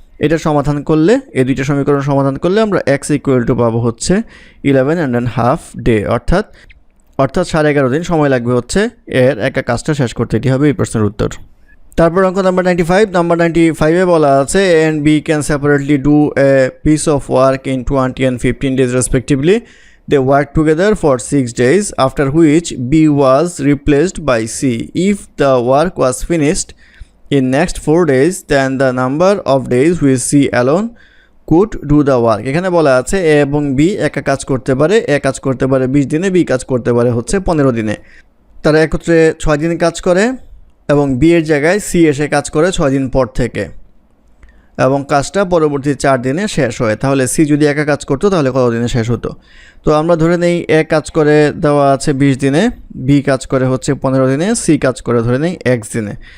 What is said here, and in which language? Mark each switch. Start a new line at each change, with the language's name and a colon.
Bangla: এটা সমাধান করলে, এই দুইটা সমীকরণ সমাধান করলে আমরা x ইকুয়াল টু পাবো হচ্ছে 11.5 ডে, অর্থাৎ 11.5 দিন সময় লাগবে হচ্ছে এর একা কাজটা শেষ করতে। এটি হবে এই প্রশ্নের উত্তর। তারপর অঙ্ক নাম্বার 95। নাম্বার 95-এ বলা আছে
English: A and B can separately do a piece of work in 20 and 15 days respectively. They worked together for 6 days, after which B was replaced by C. If the work was finished in next 4 days, then the number of days which C alone could do the work.
Bangla: এখানে বলা আছে এ এবং B একা কাজ করতে পারে, এ কাজ করতে পারে 20 দিনে, বি কাজ করতে পারে হচ্ছে 15 দিনে। তারা একত্রে 6 দিন কাজ করে এবং বি এর জায়গায় সি এসে কাজ করে 6 দিন পর থেকে, এবং কাজটা পরবর্তী 4 দিনে শেষ হয়। তাহলে সি যদি একা কাজ করতো তাহলে কত দিনে শেষ হতো? তো আমরা ধরে নেই এ কাজ করে দেওয়া আছে 20 দিনে, বি কাজ করে হচ্ছে 15 দিনে, সি কাজ করে ধরে নেই x দিনে।